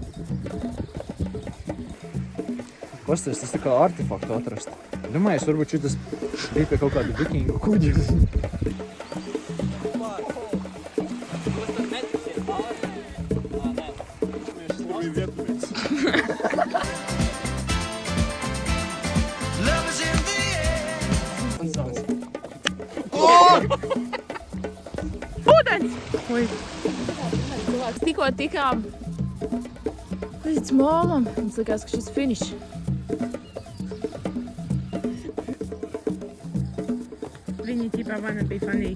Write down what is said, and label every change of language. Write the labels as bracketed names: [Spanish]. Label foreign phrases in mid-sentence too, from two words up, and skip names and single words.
[Latvian] Pastāst, tas tā kā artefaktu atrast. Domāju, varbūt šitas bija pie kaut kāda vikingu kuģa. Tur bija vietuvietis. [English] Love is in the air. [Latvian] Ūdens! Oi. Tikko tikām līdz molam. Mums likās, ka šis finišs. Viņi ķipā mana bija funny.